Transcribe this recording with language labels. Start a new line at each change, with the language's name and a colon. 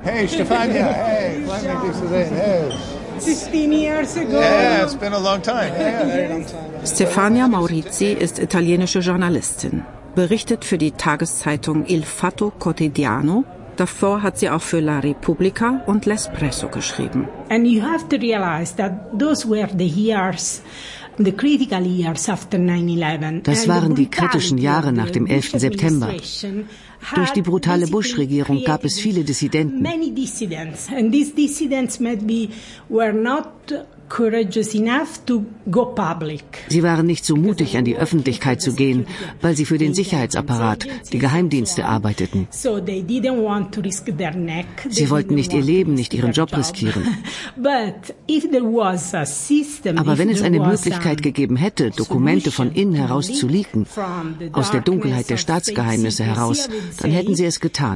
English: Hey, Stefania. Hey, glad to see you. Hey. 15 years ago. Yeah, it's been a long time. Yeah, very long time.
German: Stefania Maurizi ist italienische Journalistin, berichtet für die Tageszeitung Il Fatto Quotidiano. Davor hat sie auch für La Repubblica und L'Espresso geschrieben.
English: And you have to realize that those were the years, the critical years after 9/11.
German: Das waren die kritischen Jahre nach dem 11. September. Durch die brutale Bush-Regierung gab es viele Dissidenten.
English: Many dissidents, and these dissidents maybe were not courageous enough to go public.
German: Sie waren nicht so mutig, an die Öffentlichkeit zu gehen, weil sie für den Sicherheitsapparat, die Geheimdienste, arbeiteten.
English: So they didn't want to risk their neck.
German: Sie wollten nicht ihr Leben, nicht ihren Job riskieren.
English: But if there was a system,
German: aber wenn es eine Möglichkeit gegeben hätte, Dokumente von innen heraus zu leaken, aus der Dunkelheit der Staatsgeheimnisse heraus, dann hätten sie es getan.